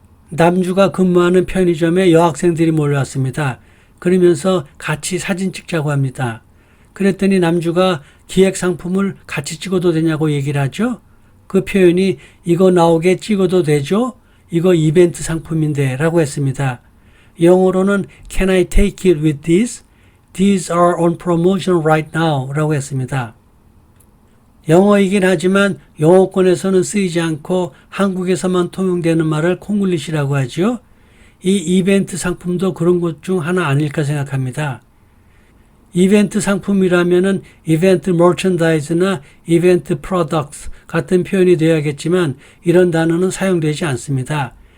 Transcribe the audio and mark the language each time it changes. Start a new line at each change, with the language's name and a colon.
Korean: 남주가 근무하는 편의점에 여학생들이 몰려왔습니다. 그러면서 같이 사진 찍자고 합니다. 그랬더니 남주가 기획 상품을 같이 찍어도 되냐고 얘기를 하죠. 그 표현이 이거 나오게 찍어도 되죠? 이거 이벤트 상품인데 라고 했습니다. 영어로는
English: Can I take it with this? These are on promotion right now
Korean: 라고 했습니다. 영어이긴 하지만 영어권에서는 쓰이지 않고 한국에서만 통용되는 말을 콩글리시라고 하죠. 이 이벤트 상품도 그런 것 중 하나 아닐까 생각합니다. 이벤트 상품이라면은 이벤트 머천다이즈나 이벤트 프로덕트 같은 표현이 되어야겠지만 이런 단어는 사용되지 않습니다.